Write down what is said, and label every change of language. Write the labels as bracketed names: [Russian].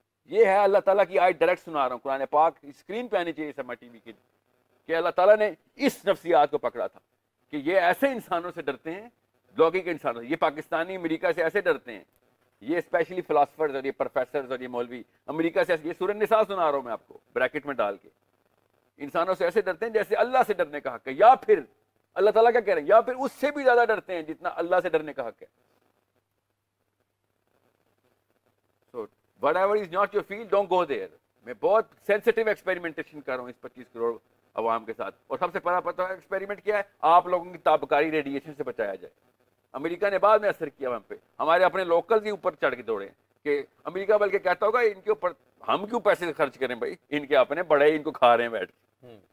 [Urdu] یہ ہے اللہ تعالیٰ کی آیت, ڈائریکٹ سنا رہا ہوں قرآن پاک, اسکرین پہ آنی چاہیے سما ٹی وی کی, کہ اللہ تعالیٰ نے اس نفسیات کو پکڑا تھا کہ یہ ایسے انسانوں سے ڈرتے ہیں, لوگوں کے انسانوں, یہ پاکستانی امریکہ سے ایسے ڈرتے ہیں, یہ اسپیشلی فلاسفرز اور یہ پروفیسرز اور یہ مولوی امریکہ سے, یہ سورہ النساء سنا رہا ہوں میں آپ کو بریکٹ میں ڈال کے, انسانوں سے ایسے ڈرتے ہیں جیسے اللہ سے ڈرنے کا حق ہے, یا پھر اللہ تعالیٰ کیا کہہ رہے ہیں, یا پھر اس سے بھی زیادہ ڈرتے ہیں جتنا اللہ سے ڈرنے کا حق ہے. [English] So whatever is not your field, don't go there. [Urdu] میں بہت سینسٹیو ایکسپیریمنٹیشن کر رہا ہوں اس 25 کروڑ عوام کے ساتھ, اور سب سے بڑا پتہ ہے ایکسپیریمنٹ کیا ہے, آپ لوگوں کی تابکاری ریڈیشن سے بچایا جائے. امریکہ نے بعد میں اثر کیا ہم پہ, ہمارے اپنے لوکل ہی اوپر چڑھ کے دوڑے کہ امریکہ بلکہ کہتا ہوگا ان کے اوپر ہم کیوں پیسے خرچ کریں بھائی, ان کے اپنے بڑے ان کو کھا رہے ہیں بیٹھ کے.